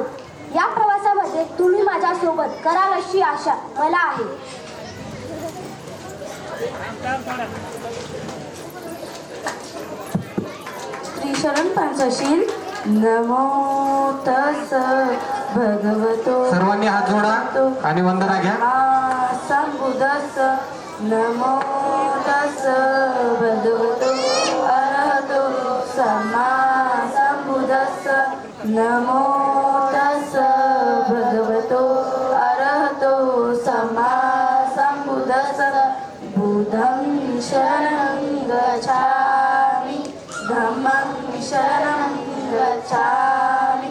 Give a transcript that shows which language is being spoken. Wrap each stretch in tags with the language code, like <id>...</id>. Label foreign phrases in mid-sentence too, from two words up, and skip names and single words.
<mr>या प्रवासामध्ये तुम्ही माझ्यासोबत कराल अशी आशा मला आहे.</mr> <pi>श्री शरण पंचशील नमो तस भगवतो</pi> <mr>सर्वांनी हात जोडा आणि वंदना घ्या.</mr> <pi>संबुदस नमो तस भगवतो अरहतो सम्मा संबुदस नमो तस भगवतो अरहतो सम्मा संबुदस बुद्धं शरणं गच्छामि धम्मं शरणं गच्छामि</pi>